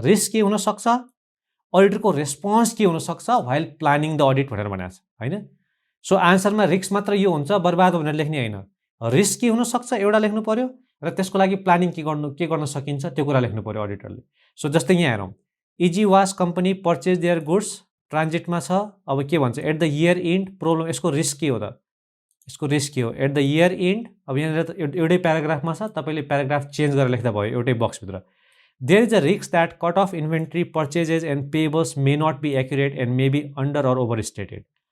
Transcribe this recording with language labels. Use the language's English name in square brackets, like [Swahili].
[Nepali] Risk के हुन सक्छ, अडिटरको रेस्पोन्स के हुन सक्छ [English] while planning the audit [Nepali] भनेर भनेको छ हैन. सो आन्सरमा रिस्क मात्र यो हुन्छ बर्बाद भनेर लेख्ने हैन, रिस्क के हुन सक्छ एउटा लेख्नु पर्यो र त्यसको लागि प्लानिङ के गर्न सकिन्छ त्यो कुरा लेख्नु पर्यो अडिटरले. सो जस्तै यहाँ हेरौँ, EGWAS company purchase their goods ट्रान्जिटमा छ. अब के भन्छ, [English] at the year end problem, [Nepali] यसको रिस्क के हो त, यसको रिस्क के हो एट द इयर इन्ड. अब यहाँनिर त एउटै प्याराग्राफमा छ, तपाईले प्याराग्राफ चेन्ज गरेर लेख्दा भयो एउटै बक्सभित्र. [English] There is a risk that cut-off inventory purchases and payables may not be accurate and may be under or overstated.